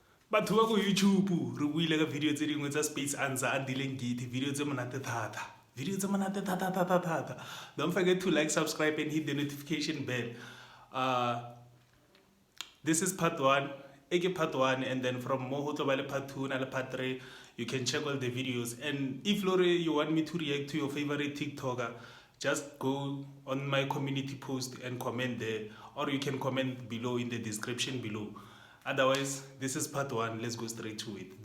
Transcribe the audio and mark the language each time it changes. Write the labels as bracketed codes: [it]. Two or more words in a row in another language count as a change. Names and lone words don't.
[tn] batho ba go YouTube re buile ka video tse dingwe tsa Space Answer and Dylan Gate, video tse monate thata. [en] Don't forget to like, subscribe and hit the notification bell. This is part 1, part 1, and then from more [st] ho tlo ba le [en] part 2 [st] na le [en] part 3. You can check all the videos, and if Lori you want me to react to your favorite TikToker, just go on my community post and comment there, or you can comment below in the description below. Otherwise, this is part 1. Let's go straight to it.